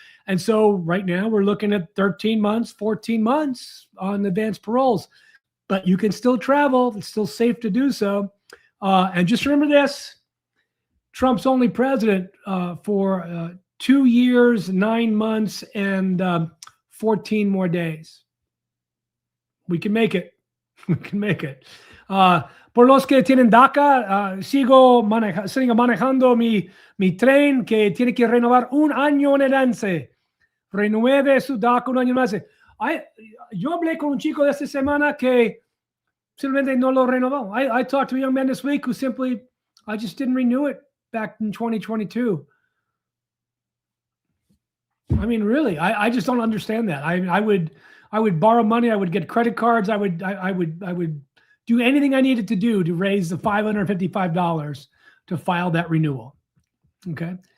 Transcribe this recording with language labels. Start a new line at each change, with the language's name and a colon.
English: And so right now we're looking at 13 months, 14 months on advanced paroles, but you can still travel. It's still safe to do so. And just remember this, Trump's only president for 2 years, 9 months, and 14 more days. We can make it. We can make it.
Spanish: Por los que tienen DACA, sigo manejando mi tren que tiene que renovar un año en avance. Renueve su DACA un año más. Yo hablé con un chico de esta semana que Simplemente no lo renovó.
English: I talked to a young man this week who simply, I just didn't renew it back in 2022. I mean, really, I just don't understand that. I would borrow money. I would get credit cards. I would do anything I needed to do to raise the $555 to file that renewal. Okay.